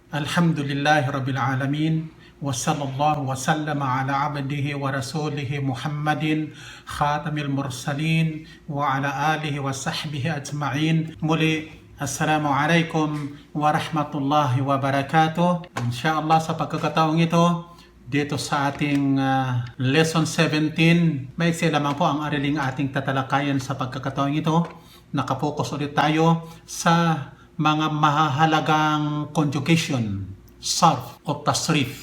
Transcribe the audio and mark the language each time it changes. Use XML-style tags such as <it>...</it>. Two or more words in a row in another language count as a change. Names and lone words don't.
<ar>الحمد لله رب العالمين وصلى الله وسلم على عبده ورسوله محمد خاتم المرسلين وعلى آله وصحبه أجمعين. Muli, السلام عليكم ورحمة الله وبركاته.</ar> <tl>Insyaallah sa pagkakataong ito, dito sa ating lesson 17, maiksi lamang po ang ariling ating tatalakayan sa pagkakataong ito. Nakapokus ulit tayo sa mga mahahalagang conjugation, sarf o tasrif.</tl>